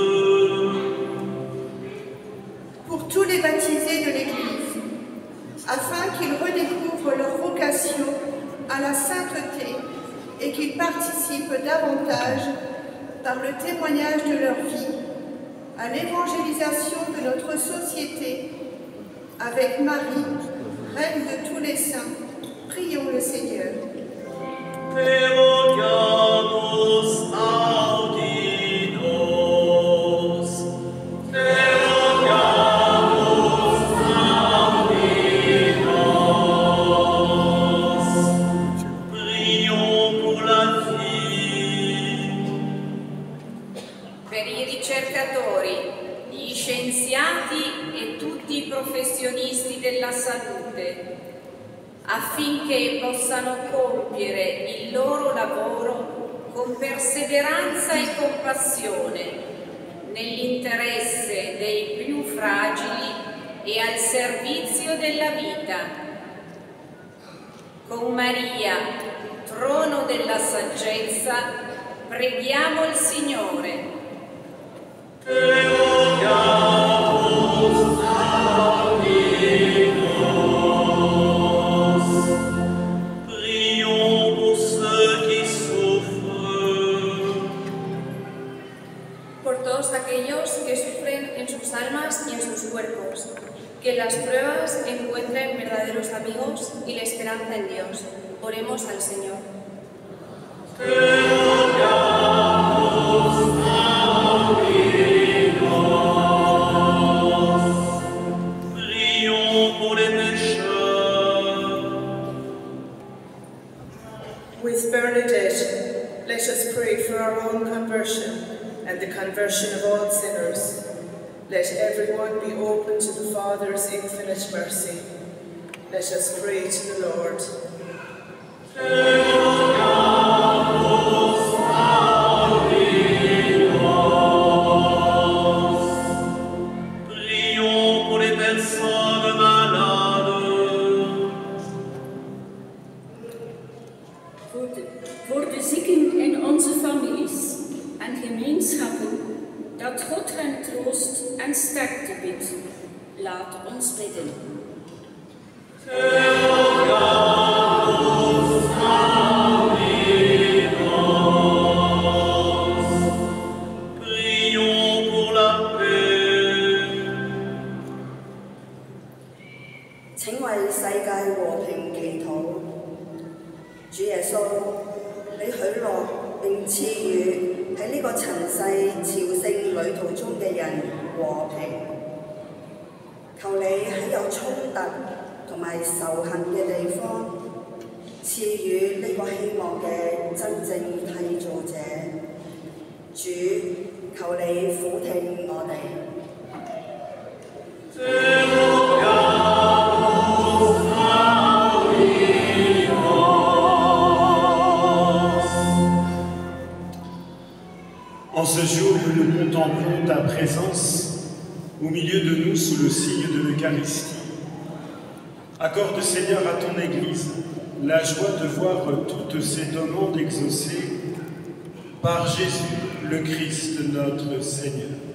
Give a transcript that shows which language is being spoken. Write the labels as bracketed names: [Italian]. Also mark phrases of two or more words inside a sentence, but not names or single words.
[French] Pour tous les baptisés de l'Église, afin qu'ils redécouvrent leur vocation à la sainteté et qu'ils participent davantage, par le témoignage de leur vie, à l'évangélisation de notre société. Avec Marie, Reine de tous les saints, prions le Seigneur. [Latin] Te rogamus, audi nos. Te rogamus, audi nos. [French] Prions pour la vie. [Italian] Per i ricercatori, gli scienziati e tutti i professionisti della salute, affinché possano compiere il loro lavoro con perseveranza e compassione, nell'interesse dei più fragili e al servizio della vita. Con Maria, trono della saggezza, preghiamo il Signore. [Latin] Te rogamus, audi nos. [French] Prions pour ceux qui souffrent. [Spanish] Por todos aquellos que sufren en sus almas y en sus cuerpos, que las pruebas encuentren verdaderos amigos y la esperanza en Dios. Oremos al Señor. [Latin] Te rogamus, audi nos. [French] Prions pour les pécheurs. [English] With Bernadette, let us pray for our own conversion and the conversion of all sinners. Let everyone be open to the Father's infinite mercy. Let us pray to the Lord. [Latin] Te rogamus, audi nos. [French] Prions pour les personnes malades. [Dutch] Voor de zieken in onze families en gemeenschappen, dat God hen troost en sterkte biedt. Laat ons bidden. [Latin] Te rogamus, audi nos. [French] Prions pour la paix. [Cantonese] 請為世界和平祈禱。主耶穌，你許諾並賜予喺呢個塵世朝聖旅途中嘅人和平。求你喺有衝突同埋仇恨嘅地方，賜予呢個希望嘅真正締造者。主，求你俯聽我哋。 [Latin] Te rogamus, audi nos. [French] En ce jour où nous contemplons ta présence au milieu de nous sous le signe de l'Eucharistie, accorde, Seigneur, à ton Église la joie de voir toutes ces demandes exaucées par Jésus, le Christ, notre Seigneur.